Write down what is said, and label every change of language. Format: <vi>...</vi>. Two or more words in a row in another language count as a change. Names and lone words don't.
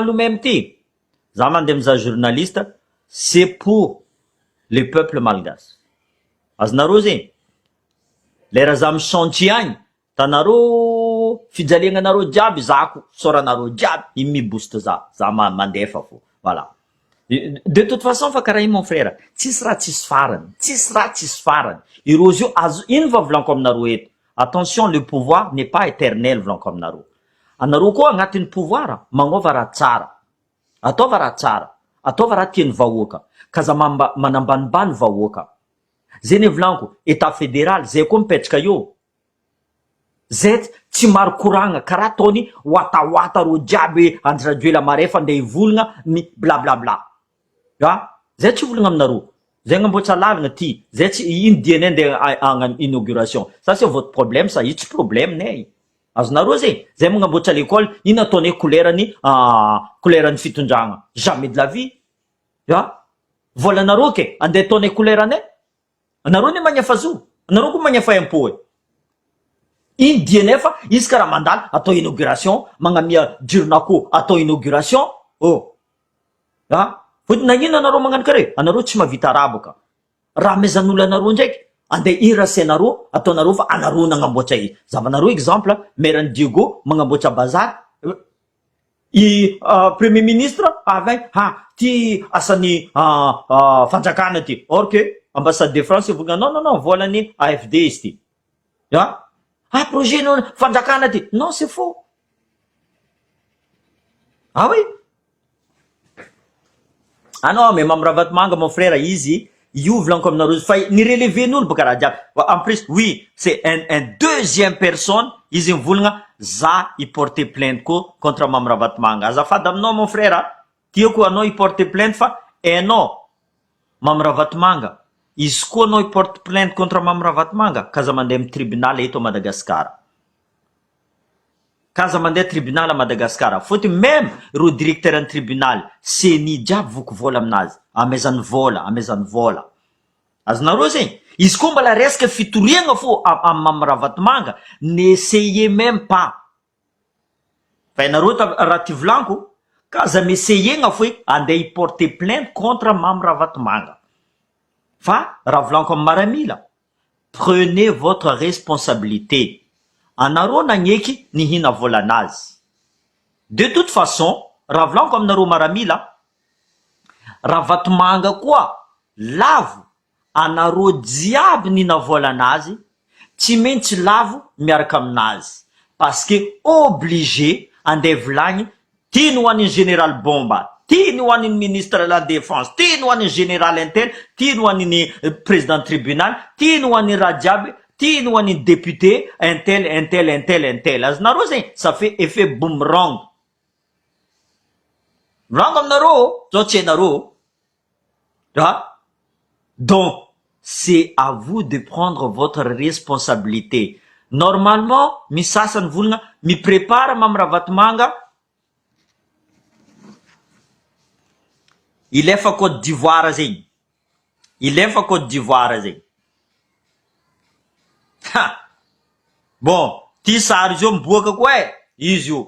<mg>lomay amity za mandeha mizaha journaliste</mg> <fr>c'est pour le peuple malgache</fr> <mg>azonareo zegny lera za misanty agny tanareo fijaliagnanareo jiaby zako soranareo jiaby iny mibooste za mandefa fo</mg> <fr>voilà de toute façon</fr> <mg>fa karaha iny</mg> <fr>mon frère</fr> <mg>tsisy raha tsisy farany ireo zio azo ino va volaniko aminareo eto</mg> <fr>attention le pouvoir n'est pas éternel</fr> <mg>volaniko aminareo anareo koa agnatin'ny pouvoir magnova raha tsara ataova raha tsara ataova raha tiany vahoaka kaza manambanibany vahoaka zay ny volaniko,</mg> <fr>état fédéral</fr> <mg>zay koa mipetraka eo, zay tsy maro koragna karaha ataony oataoata ro jiaby Andry Rajoelina Marefa andeha hivolagna ny blablabla. Zay tsy volagna aminareo, zay gnamboatra lalagna ty, zay tsy ino diany andeha hagnano inauguration.</mg> <fr>Ça c'est votre problème,</fr> <mg>ça io tsy problème nay. Azonareo zay magnamboatra l'école, ino ataonay couleuran'ny fitondragna,</mg> <fr>jamais de la vie.</fr> <mg>Volanareo ke andeha ataonay couleranay, anareo ne magnafa zo, anareo koa magnafa impôt. Ino diany fa izy karaha mandalo atao inauguration, magnamia jirona atao inauguration. Fotony nagnino anareo magnano kare, anareo tsy mahavita arabo ka. Raha mezan'olo anareo ndraiky andeha irasy anareo, ataonareo fa anareo nagnamboatra zavanareo exemple, maire Diego magnamboatra bazary,</mg> <fr>premier ministre</fr> <mg>avy ty asan'ny fanjakana ty,</mg> <fr>or que ambassade de France</fr> <mg>volagna non volan'ny AFD izy ty. Projet no fanjakana ty,</mg> <fr>non c'est faux. Oui. Non, mais</fr> <mg>Mame Ravatomanga</mg> <fr>mon frère</fr> <mg>izy io volaniko aminareo fa ni releven'olo baka raha jiaby.</mg> <fr>En plus oui, c'est un deuxième personne</fr> <mg>izy mivolagna za i</mg> <fr>porter plainte ko contre Mame Ravatomanga.</fr> <mg>Azafady aminao</mg> <fr>mon frère,</fr> <mg>tiako anao i</mg> <fr>porter plainte</fr> <mg>fa enao Mame Ravatomanga izy koa anao i</mg> <fr>porte plainte contre</fr> <mg>Mame Ravatomanga kaza mandeha amin'ny tribunal eto Madagascar. Kaza mandeha tribunal à Madagascar. Fotony même ro</mg> <fr>directeur en tribunal</fr> <mg>seni jiaby voky vola aminazy, amezany vola. Azonareo zegny, izy koa mbala resaka fitoriagna fo amin'ny Mame Ravatomanga,</mg> <fr>n'essayez même pas.</fr> <mg>Fa ianareo raha ty volaniko, kaza miessayegna fo andeha</mg> <fr>porter plainte contre</fr> <mg>Mame Ravatomanga. Fa raha volaniko amin'ny maramila,</mg> <fr>prenez votre responsabilité.</fr> <mg>Anareo nagneky nihina volanazy.</mg> <fr>De toute façon,</fr> <mg>raha volaniko aminareo maramila, Ravatomanga koa lavo anareo jiaby nina volanazy, tsy maintsy lavo miaraka aminazy.</mg> <fr>Parce que obligé</fr> <mg>andeha volagny, ty no hoan'ny général Bomba, ty no hoan'ny</mg> <fr>ministre de la défense,</fr> <mg>ty no hoan'ny général intel, ty no hoan'ny</mg> <fr>président tribunal,</fr> <mg>ty no hoan'ny raha jiaby, ty no hoan'ny député intel. Azonareo zegny,</mg> <fr>ça fait effet boomerang.</fr> <mg>Volaniko aminareo, zao tsy hainareo.</mg> <fr>Donc, c'est à vous de prendre votre responsabilité. Normalement,</fr> <mg>mi sasany volagna mi prépare Mame Ravatomanga ilefa Côte d'Ivoire zegny. Bon, ty sary zio miboaka koa izy io.</mg>